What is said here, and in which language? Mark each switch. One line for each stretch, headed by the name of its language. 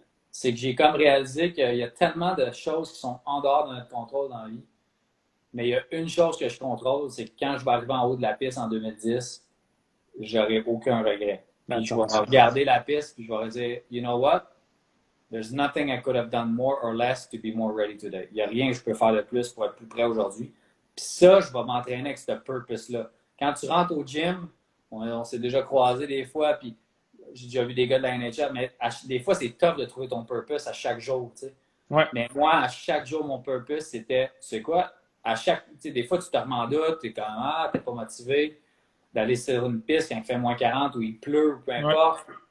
French: C'est que j'ai comme réalisé qu'il y a tellement de choses qui sont en dehors de notre contrôle dans la vie. Mais il y a une chose que je contrôle, c'est que quand je vais arriver en haut de la piste en 2010, j'aurai aucun regret. Puis je vais regarder la piste puis je vais dire,
English: you know what? There's nothing I could have done more or less to be more ready today.
French: Il n'y a rien que je peux faire de plus pour être plus prêt aujourd'hui. Puis ça, je vais m'entraîner avec ce purpose-là. Quand tu rentres au gym, on s'est déjà croisés des fois, puis j'ai déjà vu des gars de la NHL, mais des fois, c'est tough de trouver ton purpose à chaque jour, tu sais. Ouais. Mais moi, à chaque jour, mon purpose, c'était, tu sais quoi? Des fois, tu te remets en doute, tu es comme, t'es pas motivé d'aller sur une piste quand il fait moins 40 ou il pleut ou peu importe. Ouais.